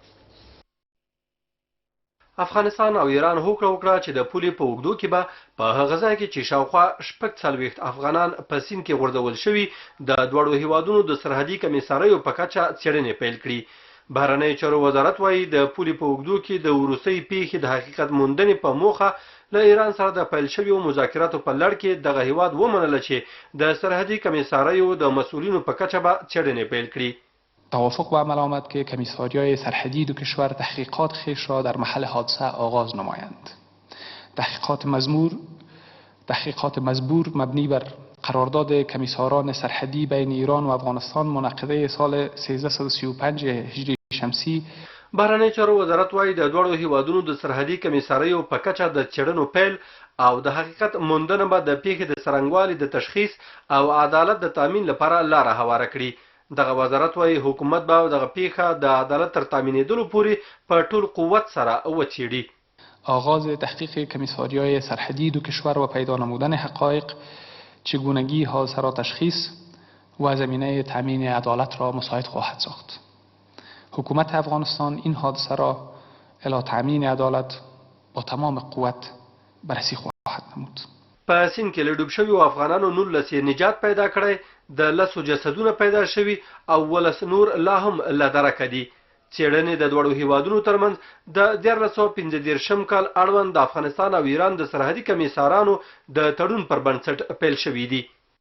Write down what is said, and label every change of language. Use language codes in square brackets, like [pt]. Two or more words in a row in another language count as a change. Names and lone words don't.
[ps] افغانستان او ایران هوکړه وکړه چې د پولې په اوږدو کې به په هغه ځای کې چې شاوخوا 40 افغانان په سیند کې غورځول شوي د دواړو هیوادونو د سرحدي کمیساریو په کچه څېړنې پیل کړي. بهرنی چارو وزارت وایي د پولې په اوږدو کې د وروستۍ پیښې د حقیقت موندنې په موخه له ایران سره د پیل شویو مذاکراتو په لړ کې دغه هیواد ومنله چې د سرحدي کمیساریو د مسؤلینو په کچه به څېړنې پیل کړي. [fa] توافق به عمل آمد که کمیساریای سرحدی دو کشور تحقیقات خویش را در محل حادثه آغاز نمایند. تحقیقات مزبور مبنی بر قرارداد کمیساران سرحدی بین ایران و افغانستان منعقده سال 1335 هجری شمسی. [ps] بهرنی چارو وزارت وايي د دوړو هیوادونو د سرحدي کمیساریو په کچه د څېړنو پیل او د حقیقت موندنه به د پیښې د څرنګوالي د تشخیص او عدالت د تامین لپاره لاره هواره کړي. دغه وزارت وايي حکومت به دغه پیښه د عدالت تر تامینېدلو پورې په ټول قوت سره وڅېړي. [fa] آغاز تحقیق کمیساریای سرحدی دو کشور و پیدا نمودن حقایق، چگونگی حادثه را تشخیص و زمینه تامین عدالت را مساعد خواهد ساخت. حکومت افغانستان این حادثه را الی تامین عدالت با تمام قوت بررسی خواهد نمود. [ps] په سیند کې له ډوب شویو افغانانو 19 نجات پیدا کړی، د 10 جسدونه پیدا شوي او 11 نور لا هم له درکه دي. څېړنې د دوړو هیوادونو ترمنځ د 1945 کال اړوند د افغانستان او ایران د سرحدي کمیسارانو د تړون پر بنسټ پیل شوي دي.